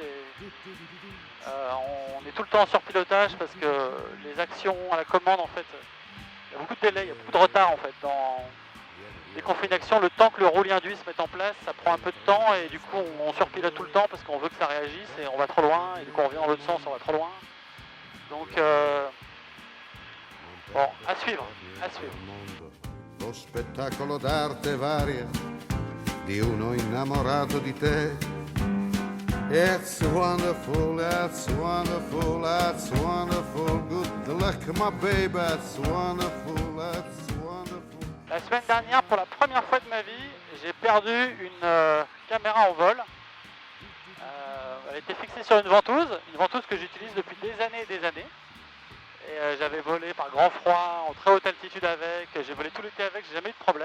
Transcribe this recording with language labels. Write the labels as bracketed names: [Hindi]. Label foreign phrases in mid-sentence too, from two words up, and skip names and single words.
[French] On est tout le temps en surpilotage parce que les actions à la commande, en fait, il y a beaucoup de délai, il y a beaucoup de retard en fait. Dès qu'on fait une action, le temps que le roulis induit se mette en place, ça prend un peu de temps et du coup on surpilote tout le temps parce qu'on veut que ça réagisse et on va trop loin et du coup on revient dans l'autre sens, on va trop loin. Donc bon, à suivre, à suivre. [Italian] Lo spettacolo d'arte varia di uno innamorato di te. [English] It's wonderful, it's wonderful, it's wonderful. Good luck, my baby, it's wonderful, it's wonderful. [French] La semaine dernière, pour la première fois de ma vie, j'ai perdu une caméra en vol. Elle était fixée sur une ventouse que j'utilise depuis des années et des années. Et j'avais volé par grand froid, en très haute altitude avec, j'ai volé tout l'été avec, j'ai jamais eu de problème.